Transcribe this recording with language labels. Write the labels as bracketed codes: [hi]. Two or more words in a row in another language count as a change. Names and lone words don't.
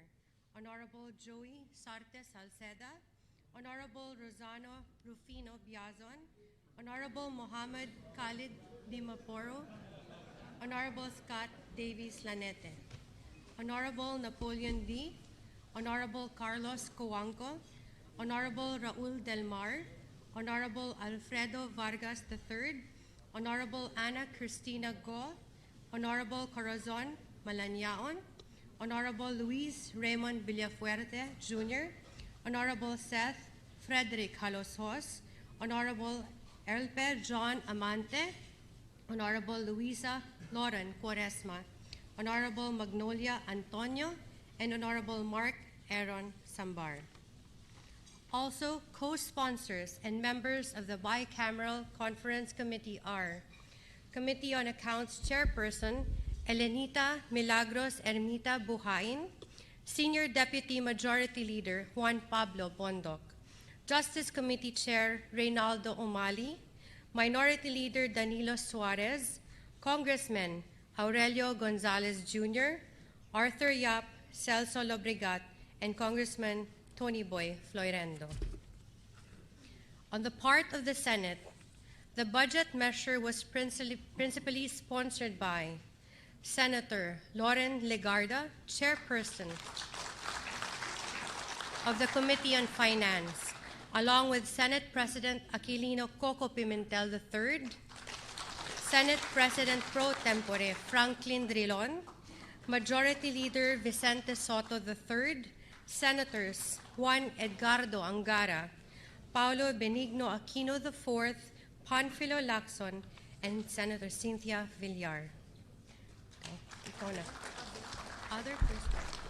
[en] Honorable Joey Sarte Salceda, Honorable Rosano Rufino Biazon, Honorable Mohammed Khalid Dimaporo, Honorable Scott Davies Lanete, Honorable Napoleon D., Honorable Carlos Coanco, Honorable Raul Del Mar, Honorable Alfredo Vargas III, Honorable Ana Cristina Go, Honorable Corazon Malanyaon, Honorable Luis Raymond Villafuerte Jr., Honorable Seth Frederick Halosos, Honorable Elper John Amante, Honorable Luisa Lauren Quaresma, Honorable Magnolia Antonio, and Honorable Mark Aaron Sambar. Also, co-sponsors and members of the Bicameral Conference Committee are Committee on Accounts Chairperson Elenita Milagros Ermita Buhain, Senior Deputy Majority Leader Juan Pablo Bondoc, Justice Committee Chair Reynaldo Umali, Minority Leader Danilo Suarez, Congressmen Aurelio Gonzalez Jr., Arthur Yap, Celso Lobregat, and Congressman Tony Boy Floyrendo. On the part of the Senate, the budget measure was principally sponsored by Senator Loren Legarda, Chairperson of the Committee on Finance, along with Senate President Aquilino Coco Pimentel III, Senate President Pro Tempore Franklin Drilon, Majority Leader Vicente Soto III, Senators Juan Edgardo Angara, Paulo Benigno Aquino IV, Panfilo Lacson, and Senator Cynthia Villar. [tl] Okay, ikaw na. [en] Other persons.